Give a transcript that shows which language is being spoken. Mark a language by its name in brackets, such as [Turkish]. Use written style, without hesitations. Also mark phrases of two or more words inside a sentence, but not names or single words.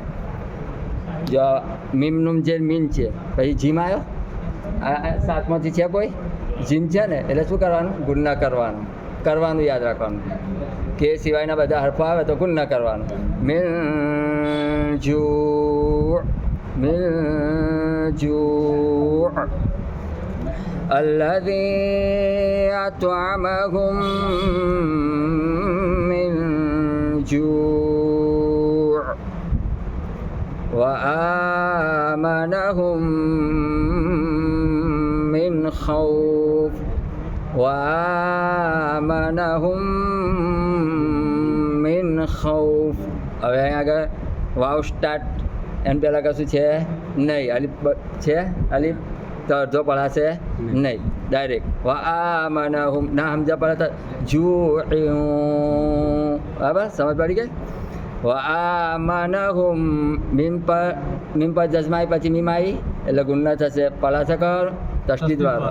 [Gujarati] જો મીમનું જે મીન છે પછી જીમ આવ્યો, આ સાતમાંથી છે કોઈ જીમ છે ને, એટલે શું કરવાનું? ગુણના કરવાનું યાદ રાખવાનું. કે સિવાયના બધા હરફો આવે તો ગુણના કરવાનું. [Arabic] من جو الذي أطعمهم من جوع وآمنهم من خوف وآمنهم من خوف. [Gujarati] હવે અહીં આગળ વાવ સ્ટાર્ટ એમ પહેલાં કશું છે નહીં, અલીફ છે, અલીફ તો અડધો પડાશે નહીં, ડાયરેક્ટ વઆમનહુમ ના સમજ્યા પડે તો જૂઉ. બરાબર, સમજ પડી ગઈ? વઆમનહુમ મીમ પર જજમાઈ પછી મીમ આવી એટલે ગુન્ના થશે, પડાશે કર તસ્દીદ વાળો.